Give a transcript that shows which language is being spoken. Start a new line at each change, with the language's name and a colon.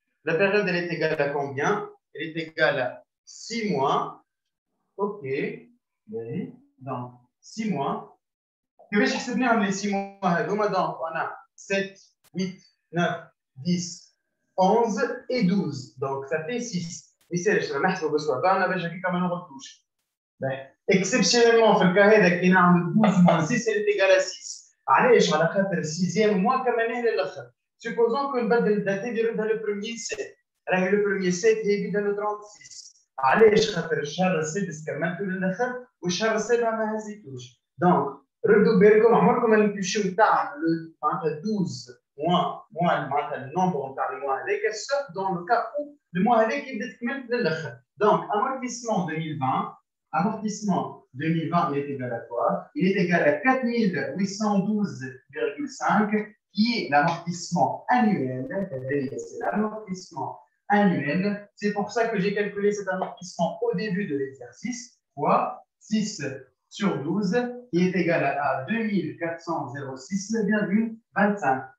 French: La période, elle est égale à combien? Elle est égale à 6 mois. OK. Donc, 6 mois.
Arabic: كيفاش حسبناهم
French: les 6 mois
Arabic: هذوما؟
French: Donc, on a 7, 8, 9, 10, 11 et 12. Donc, ça fait 6.
Arabic: مثال نحسبوا بصوابعنا باش هكاك ما نغلطوش.
French: Exceptionnellement,
Arabic: في الكا هذا كي نعمل
French: 12 moins 6 elle est égale à 6.
Arabic: علاش؟ على خاطر 6e mois كمان للاخر.
French: Supposons que
Arabic: نبدل الداتي يردها le 1er 7. راهي le 1er 7 هي يبدا le 36. علاش؟ خاطر الشهر السادس كملته للاخر والشهر السابع ما هزيتوش. Donc, ردوا بالكم عمركم ما تمشيو تعملوا معناتها 12 mois معناتها النومبر نتاع الموا هذاك
French: sauf dans le cas où le mois
Arabic: هذاك يبدا تكمل للاخر.
French: Donc, amortissement 2020 Amortissement 2020, il est égal à quoi? Il est égal à 4812,5, qui est l'amortissement annuel. C'est l'amortissement annuel. C'est pour ça que j'ai calculé cet amortissement au début de l'exercice, fois 6 sur 12, qui est égal à 2406,25.